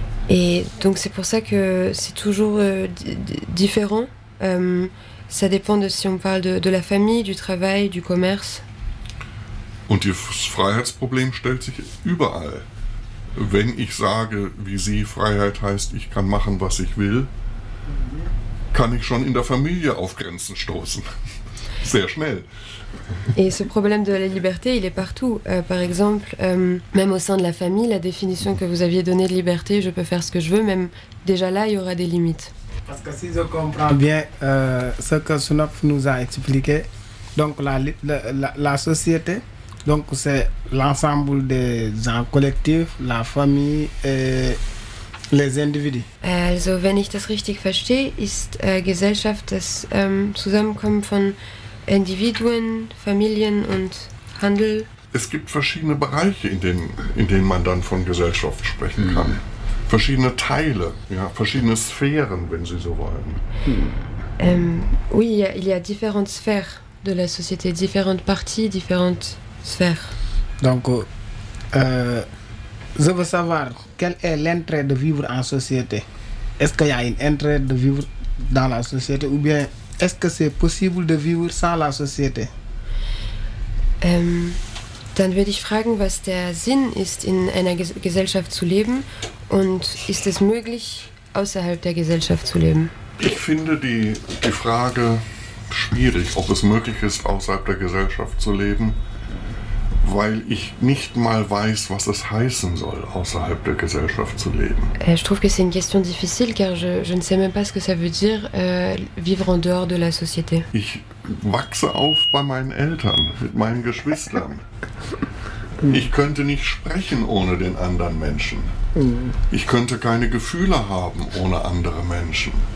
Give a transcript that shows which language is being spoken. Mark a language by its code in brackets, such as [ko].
[fr] Et donc c'est pour ça que c'est toujours différent. Ça dépend de si on parle de la famille, du travail, du commerce. [de] Und das Freiheitsproblem stellt sich überall. Wenn ich sage, wie Sie, Freiheit heißt, ich kann machen, was ich will, kann ich schon in der Familie auf Grenzen stoßen. Sehr schnell. [fr] Et ce problème de la liberté, il est partout. Par exemple, même au sein de la famille, la définition que vous aviez donnée de liberté, je peux faire ce que je veux, même déjà là, il y aura des limites. Parce que si je comprends bien ce que Schnepf nous a expliqué, donc la société, Donc c'est l'ensemble des gens collectifs, la famille et les individus. [de] Also, wenn ich das richtig verstehe, ist Gesellschaft das Zusammenkommen von Individuen, Familien und Handel. Es gibt verschiedene Bereiche, in denen man dann von Gesellschaft sprechen kann. Verschiedene Teile, ja, verschiedene Sphären, wenn Sie so wollen. [fr] Oui, il y a différentes sphères de la société, différentes parties, différentes sphères. Donc, je veux savoir quel est l'intérêt de vivre en société. Est-ce qu'il y a un intérêt de vivre dans la société ou bien est-ce que c'est possible de vivre sans la société? [de] Dann würde ich fragen, was der Sinn ist, in einer Gesellschaft zu leben und ist es möglich, außerhalb der Gesellschaft zu leben? Ich finde die Frage schwierig, ob es möglich ist, außerhalb der Gesellschaft zu leben, weil ich nicht mal weiß, was es heißen soll, außerhalb der Gesellschaft zu leben. [fr] Je trouve que c'est une question difficile, car je ne sais même pas ce que ça veut dire, vivre en dehors de la société. [de] Ich wachse auf bei meinen Eltern, mit meinen Geschwistern. Ich könnte nicht sprechen ohne den anderen Menschen. Ich könnte keine Gefühle haben ohne andere Menschen.